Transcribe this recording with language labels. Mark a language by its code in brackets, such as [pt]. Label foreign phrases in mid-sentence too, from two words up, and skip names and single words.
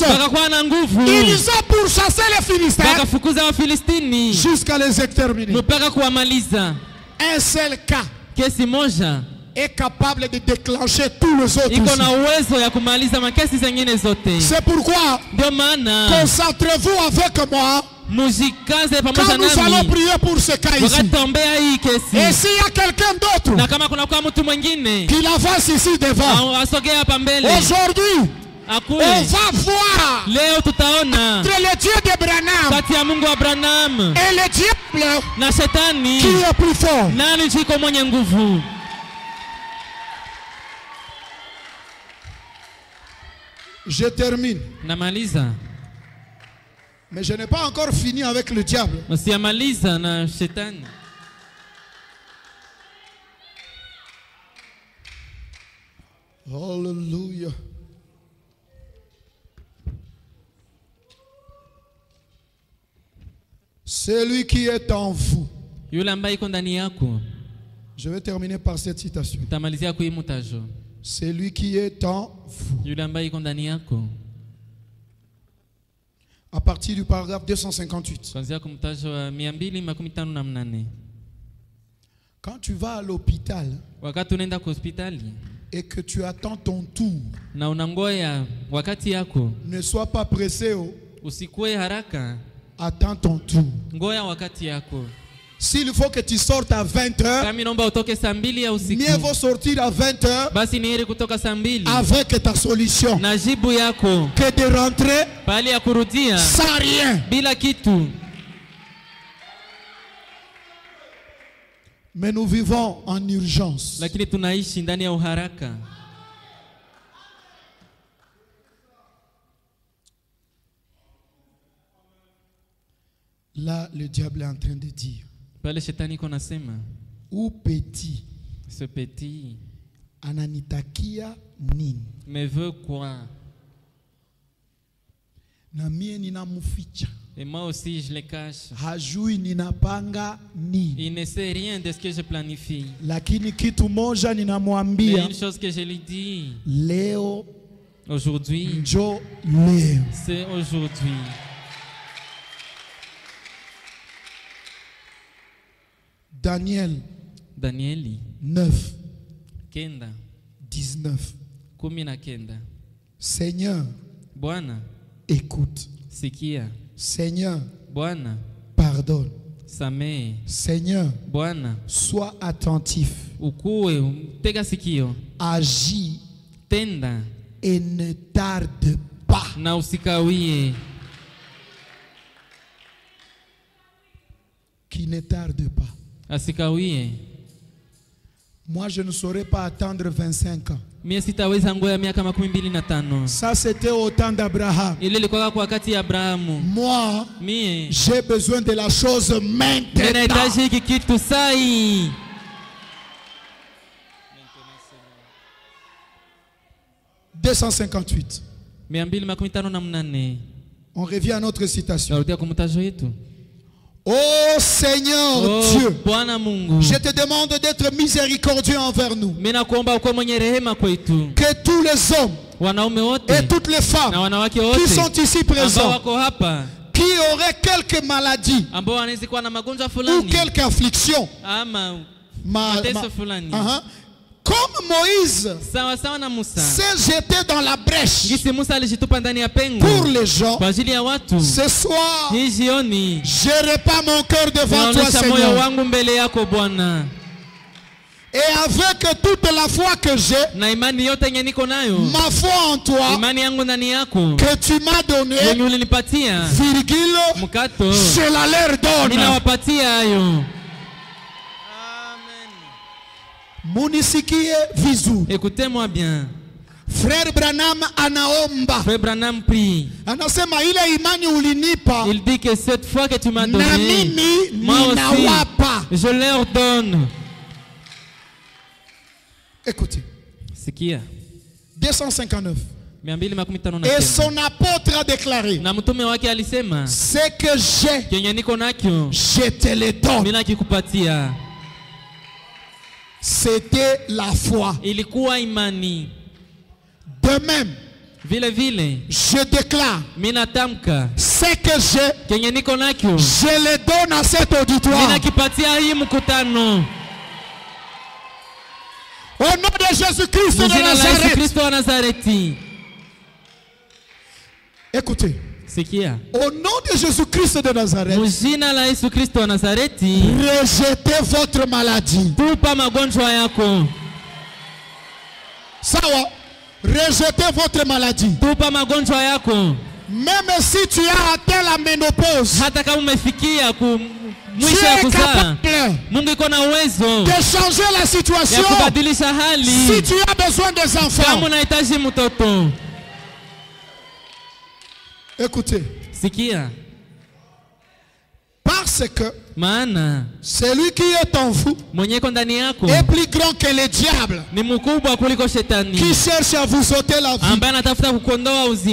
[sw] wakakuwa na nguvu, [fr] Ils ont pourchassé les Philistins [sw] wakafukuza Wafilistini [fr] jusqu'à les exterminer. [sw] mpaka kuwamaliza. [fr] Un seul cas [sw] Kesi moja [fr] est capable de déclencher tous les autres. [sw] iko na uwezo ya kumaliza makesi zingine zote. [fr] C'est pourquoi, [sw] Ndio maana [fr] concentrez-vous avec moi [sw] mujikaze pamoja [fr] quand nous allons [sw] nami [fr] prier pour ce cas ici. [sw] wakati taombea hii [fr] Et [sw] kesi, [fr] s'il y a quelqu'un d'autre [sw] na kama kuna kwa mtu mwingine [fr] qu'il avance ici devant, [sw] asogee hapa mbele [fr] aujourd'hui, on [sw] akue. [fr] va voir [sw] Leo tutaona [fr] entre le Dieu de Branham [sw] kati ya Mungu wa Branham [fr] et le diable [sw] na shetani [fr] qui est plus fort. [sw] nani chiko mwenye nguvu. [fr] Je termine. [sw] Namaliza, [fr] Mais je n'ai pas encore fini avec le diable. [sw] msiamaliza na shetani. Hallelujah. [fr] Celui qui est en vous. [sw] Yule ambaye iko ndani yako, [fr] Je vais terminer par cette citation. [sw] tamalizia kwa hii mutajo. [fr] Celui qui est en vous. [sw] Yule ambaye iko ndani yako, [fr] À partir du paragraphe 258. [sw] kuanzia kwa mtajo wa 258. [fr] Quand tu vas à l'hôpital [sw] Wakati unaenda kwa hospitali [fr] et que tu attends ton tour, [sw] na unangoya wakati yako, [fr] ne sois pas pressé. [sw] usikue haraka, [fr] Attends ton tour. [sw] ngoya wakati yako. [fr] S'il faut que tu sortes à 20h, [sw] Kama inaomba utoke saa 2 ya usiku, [fr] mieux vaut sortir à 20h [sw] basi ni heri kutoka saa 2 [fr] avec ta solution [sw] na jibu yako [fr] que de rentrer [sw] pale ya kurudia [fr] sans rien. [sw] bila kitu. [fr] Mais nous vivons en urgence. [sw] Lakini tunaishi ndani ya uharaka. [fr] Là, le diable est en train de dire, [sw] Pale shetani iko nasema, [fr] ou petit ce petit [sw] ananitakia nini? [fr] me veut quoi? [sw] Na mie ninamuficha. [fr] Et moi aussi je le cache. [sw] Hajui ninapanga nini. [fr] Il ne sait rien de ce que je planifie. [sw] Lakini kitu moja [fr] Mais [sw] ninamwambia [fr] une chose que je lui dis, [sw] leo [fr] aujourd'hui, [sw] njo leo. [fr] c'est aujourd'hui. Daniel Danieli 9, [sw] kenda 19. 19. [fr] Seigneur, [sw] Bwana, [fr] écoute. [sw] sikia. [fr] Seigneur, [sw] Bwana, [fr] pardonne. [sw] samehe. [fr] Seigneur, [sw] Bwana, [fr] sois attentif. [sw] ukuwe, tega sikio. [fr] Agis [sw] Tenda [fr] et ne tarde pas. [sw] na usikawie. [fr] Qui ne tarde pas. [sw] Asikawie. [fr] Moi, je ne saurais pas attendre 25 ans. [sw] Mie sitaweza ngoya miaka 25. [fr] Ça, c'était au temps d'Abraham. [sw] Ile ilikuwa kwa wakati ya Abrahamu. [fr] Moi, [sw] Mie [fr] j'ai besoin de la chose maintenant. [sw] ninahitaji hiki kitu sai. 258. 258. [fr] On revient à notre citation. [sw] Narudia kwa mtajo yetu. [fr] Oh Seigneur Dieu, [sw] Bwana Mungu, [fr] je te demande d'être miséricordieux envers nous. [sw] mimi nakuomba ukuwe mwenye rehema kwetu. [fr] Que tous les hommes [sw] Wanaume wote [fr] et toutes les femmes [sw] na wanawake [fr] qui [sw] wote [fr] sont ici [sw] ambao [fr] présents, [sw] wako hapa, [fr] qui auraient quelque maladie [sw] ambao wanaweza kuwa na magonjwa [fr] ou [sw] fulani [fr] quelque affliction, [sw] ama ma- mateso fulani, [fr] comme Moïse [sw] sawa sawa na Musa [fr] s'est jeté dans la brèche [sw] gisi Musa alijitupa ndani ya pengo [fr] pour les gens, [sw] kwa ajili ya watu. [fr] ce soir, [sw] Hii jioni [fr] je répands mon cœur devant toi, [sw] naonesha moyo [fr] Seigneur. [sw] wangu mbele yako Bwana, [fr] Et avec toute la foi que j'ai, [sw] na imani yote yenye niko nayo, [fr] ma foi en toi, [sw] imani yangu ndani yako [fr] que tu m'as donné, [sw] yenye ulinipatia [fr] virgule, [sw] mkato, [fr] je la leur donne. [sw] ninawapatia hayo. Munisikie vizuri. [fr] Écoutez-moi bien. [sw] Frère Branham anaomba. [fr] Frère Branham prie. [sw] Anasema ile imani ulinipa. [fr] Il dit que cette foi que tu m'as donnée, [sw] na mimi [fr] moi [sw] ninawapa. [fr] aussi, je leur donne. Écoutez. [sw] Sikia. 259. [fr] Et son apôtre a déclaré, [sw] na mtume wake alisema, [fr] ce que j'ai, [sw] kenye niko nakyo, [fr] je te le donne. [sw] Mimi nakikupatia. [fr] C'était la foi. [sw] Ilikuwa imani. [fr] De même, [sw] vile vile, [fr] je déclare, [sw] mimi natamka, [fr] ce que j'ai, [sw] kenye niko nakyo, [fr] je le donne à cet auditoire. [sw] Mimi nakipatia hii mkutano. [fr] Au nom de Jésus-Christ de Nazareth. Écoutez. [sw] Sikia. [fr] Au nom de Jésus-Christ de Nazareth. Rejetez votre maladie. [sw] Tupa magonjwa yako. Sawa. [fr] Rejetez votre maladie. [sw] Tupa magonjwa yako. [fr] Même si tu as atteint la ménopause. [sw] Hata kama umefikia mwisho ya kuzaa, Mungu iko na uwezo [fr] de changer la situation. [sw] Ya kubadilisha hali. [fr] Si tu as besoin des enfants. [sw] Kama unahitaji mtoto. [fr] Écoutez. [sw] Sikia. [fr] Parce que [sw] maana [fr] celui qui est en vous est plus grand que le diable qui cherche à vous ôter la vie.